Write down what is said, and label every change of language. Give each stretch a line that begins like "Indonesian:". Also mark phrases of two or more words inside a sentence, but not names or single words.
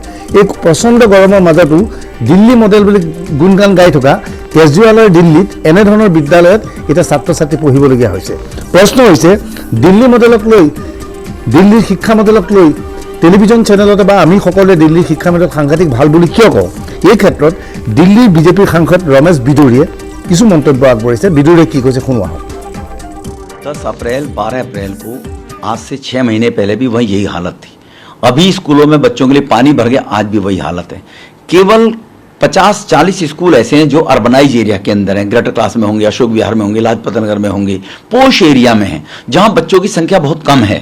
Assamese: এই প্ৰচণ্ড গৰমৰ মাজতো দিল্লী মডেল বুলি গুণগান গাই থকা কেজৰিৱালৰ দিল্লীত এনেধৰণৰ বিদ্যালয়ত এতিয়া ছাত্ৰ ছাত্ৰী পঢ়িবলগীয়া হৈছে। প্ৰশ্ন হৈছে, দিল্লী মডেলক লৈ, দিল্লীৰ শিক্ষা মডেলক লৈ টেলিভিজন চেনেলতে বা আমি সকলোৱে দিল্লীৰ শিক্ষা মডেল সাংঘাতিক ভাল বুলি কিয় কওঁ? এই ক্ষেত্ৰত দিল্লীৰ বিজেপিৰ সাংসদ ৰমেশ বিদুৰীয়ে কিছু মন্তব্য আগবঢ়াইছে। বিদুৰীয়ে কি কৈছে শুনো আহক।
Hindi: 10 अप्रैल 12 अप्रैल को आज से 6 महीने पहले भी वही यही हालत थी। अभी स्कूलों में बच्चों के लिए पानी भर गया, आज भी वही हालत है। केवल 50-40 स्कूल ऐसे हैं जो
English: urbanize area
Hindi: के अंदर हैं, ग्रेटर क्लास में होंगे, अशोक विहार में होंगे, लाजपत नगर में होंगे,
English: posh area
Hindi: में हैं, जहां बच्चों की संख्या बहुत कम है।